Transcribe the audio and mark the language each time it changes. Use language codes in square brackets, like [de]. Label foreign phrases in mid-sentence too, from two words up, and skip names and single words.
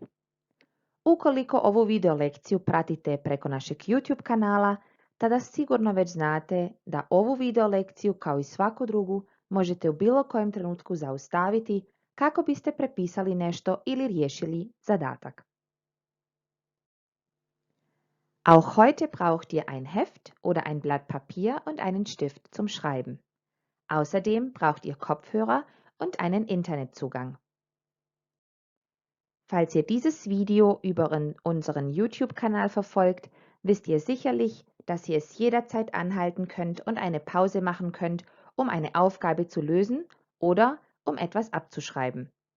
[hr] Ukoliko ovu video lekciju pratite preko našeg YouTube kanala, tada sigurno već znate da ovu video lekciju kao i svaku drugu možete u bilo kojem trenutku zaustaviti kako biste prepisali nešto ili riješili zadatak. [de] Auch heute braucht ihr ein Heft oder ein Blatt Papier und einen Stift zum Schreiben. Außerdem braucht ihr Kopfhörer und einen Internetzugang. Falls ihr dieses Video über unseren YouTube-Kanal verfolgt, wisst ihr sicherlich, dass ihr es jederzeit anhalten könnt und eine Pause machen könnt, um eine Aufgabe zu lösen oder um etwas abzuschreiben.